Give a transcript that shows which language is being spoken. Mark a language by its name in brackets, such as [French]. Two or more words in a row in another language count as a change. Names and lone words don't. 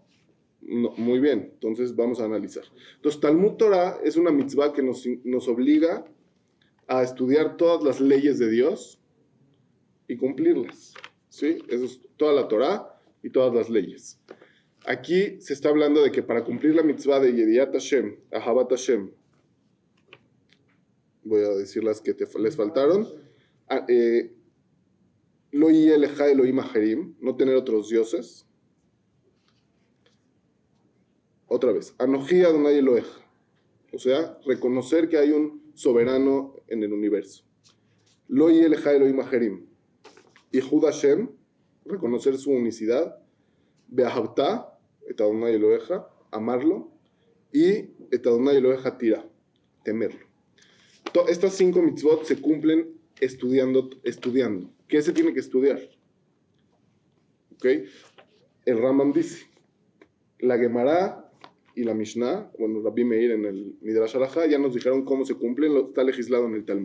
[Spanish] No, muy bien, entonces vamos a analizar. Entonces, Talmud Torah es una mitzvah que nos obliga a estudiar todas las leyes de Dios y cumplirlas. ¿Sí? Eso es toda la Torah y todas las leyes. Aquí se está hablando de que para cumplir la mitzvah de [Hebrew] ידיעת השם, אהבת השם, [Spanish] voy a decir las que les faltaron. [Hebrew] לא יהיה לך אלהים אחרים, [Spanish] no tener otros dioses. Otra vez, [Hebrew] אנכי ה' אלהיך, [Spanish] o sea, reconocer que hay un soberano en el universo. [Hebrew] לא יהיה לך אלהים אחרים, יחוד השם, [Spanish] reconocer su unicidad. [Hebrew] ואהבת את ה' אלהיך, amarlo. Y את ה' אלהיך תירא, temerlo. [Spanish] Estas 5 mitzvot se cumplen estudiando. ¿Qué se tiene que estudiar? ¿Ok? El Rambam dice, la Gemara y la Mishnah, bueno, Rabbi Meir en el [Hebrew] מדרש הלכה, [Spanish] ya nos dijeron cómo se cumplen, está legislado en el Talmud.